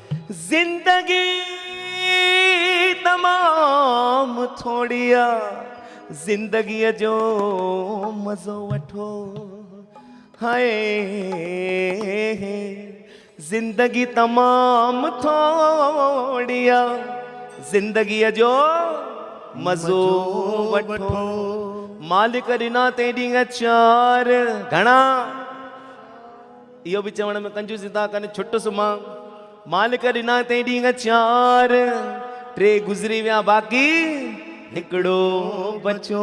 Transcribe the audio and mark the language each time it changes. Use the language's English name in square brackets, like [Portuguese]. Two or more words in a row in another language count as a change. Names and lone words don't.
[Sindhi] जिंदगी तमाम थोड़िया, जिंदगी जो मज़ो वठो। हाय जिंदगी तमाम थोड़िया, जिंदगी जो मज़ो वठो। मालिक ॾिना ते ॾींहं चार घणा, इहो बि चवण में कंजूसी था कनि छुटुसि मां। मालिक ॾिना ते ॾींहं चार, टे गुज़री विया बाक़ी हिकिड़ो बचो।